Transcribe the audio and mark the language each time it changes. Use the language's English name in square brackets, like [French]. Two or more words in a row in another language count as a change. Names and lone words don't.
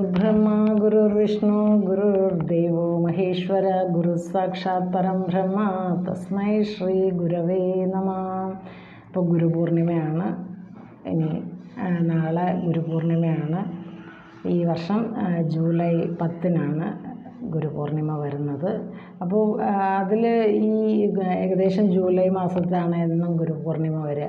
[Sanskrit] ब्रह्म गुरुर्विष्णु गुरुर्देवो महेश्वर गुरु साक्षात् परम ബ്രഹ്മ തസ്മൈ ശ്രീ ഗുരവേ നമഃ. [Malayalam] ഇപ്പോൾ ഗുരുപൂർണിമയാണ്. ഇനി നാളെ ഗുരുപൂർണിമയാണ്. ഈ വർഷം ജൂലൈ 10-നാണ് ഗുരുപൂർണിമ വരുന്നത്. അപ്പോൾ അതിൽ ഈ ഏകദേശം ജൂലൈ മാസത്തിലാണ് എന്നും ഗുരുപൂർണിമ വരിക.